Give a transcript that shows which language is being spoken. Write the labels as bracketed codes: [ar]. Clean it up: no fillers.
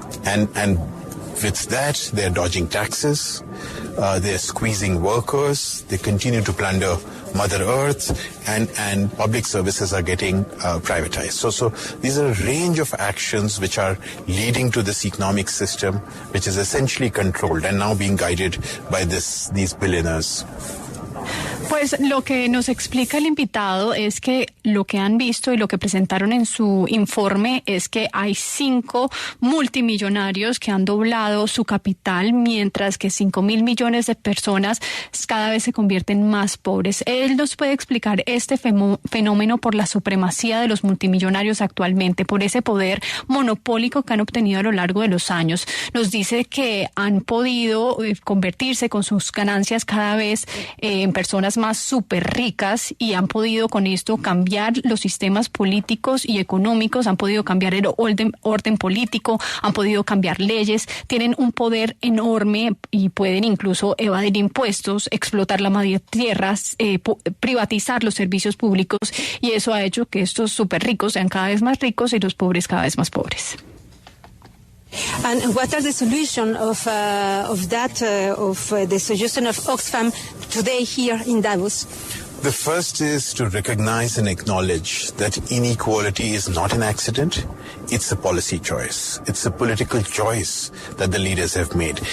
[en] And with that, they're dodging taxes, they're squeezing workers, they continue to plunder Mother Earth, and public services are getting privatized. So these are a range of actions which are leading to this economic system, which is essentially controlled and now being guided by these billionaires. [es] Pues lo que nos explica el invitado es que lo que han visto y lo que presentaron en su informe es que hay 5 multimillonarios que han doblado su capital, mientras que 5.000 millones de personas cada vez se convierten más pobres. Él nos puede explicar este fenómeno por la supremacía de los multimillonarios actualmente, por ese poder monopólico que han obtenido a lo largo de los años. Nos dice que han podido convertirse con sus ganancias cada vez en personas más súper ricas y han podido con esto cambiar los sistemas políticos y económicos, han podido cambiar el orden político, han podido cambiar leyes, tienen un poder enorme y pueden incluso evadir impuestos, explotar la madre tierra, privatizar los servicios públicos, y eso ha hecho que estos súper ricos sean cada vez más ricos y los pobres cada vez más pobres. [en] And what are the solution of the suggestion of Oxfam today here in Davos? The first is to recognize and acknowledge that inequality is not an accident. It's a policy choice. It's a political choice that the leaders have made.